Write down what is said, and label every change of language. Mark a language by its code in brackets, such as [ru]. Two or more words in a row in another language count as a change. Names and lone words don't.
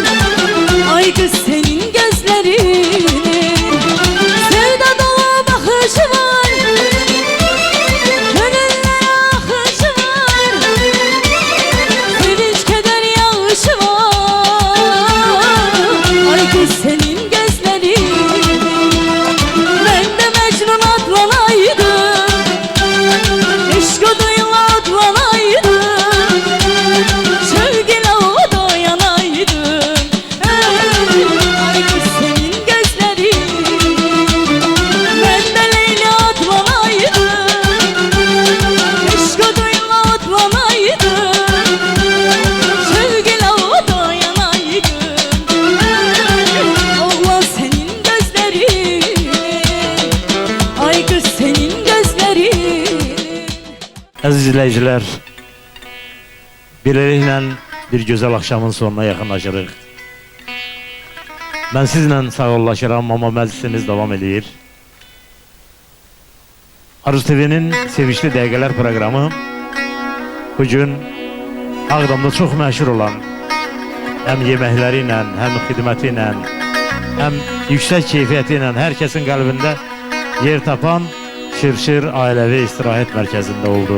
[az] Ay qız senin gözlərinin sevda dolu baxışı var, gönüllərə axışı var, sevinç keder yağışı var. Ay qız senin gözlərin, ben de Mecnun adlanaydım, aşkı duyla adlanaydım, sevgine o dayanaydım. [tr] Ay kız senin gözlerin, ben de Leyla adlanaydım, aşkı duyla adlanaydım, sevgine o dayanaydım. Oğlan senin gözlerin, ay kız senin gözlerin. [az] Əziz izləyicilər, beləliklə bir gözəl axşamın sonuna yaxınlaşırıq. Mən sizlə sağollaşıram, amma məclisimiz davam edir. Arzu TV'nin Sevişli Dəqiqələr proqramı bugün Ağdamda çox məşhur olan həm yeməkləri ilə, həm xidməti ilə, həm yüksək keyfiyyəti ilə hər kəsin qəlbində yer tapan Şirşir Ailəvi İstirahət Mərkəzində oldu.